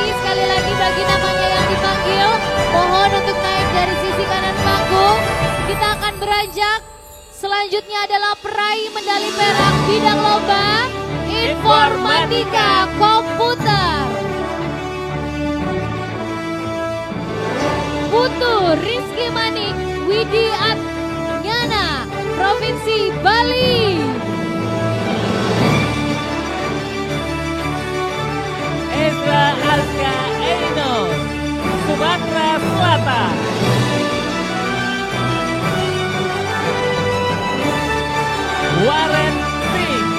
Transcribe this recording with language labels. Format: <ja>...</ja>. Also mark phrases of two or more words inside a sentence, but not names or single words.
<id>Sekali lagi bagi namanya yang dipanggil, mohon untuk naik dari sisi kanan panggung. Kita akan beranjak. Selanjutnya adalah peraih medali perak bidang lomba Informatika Komputer. Putu Rizky Manik Widi Atnyana, Provinsi Bali. Ezra Alka Eino, Sumatera Selatan. Warren Sri,</id>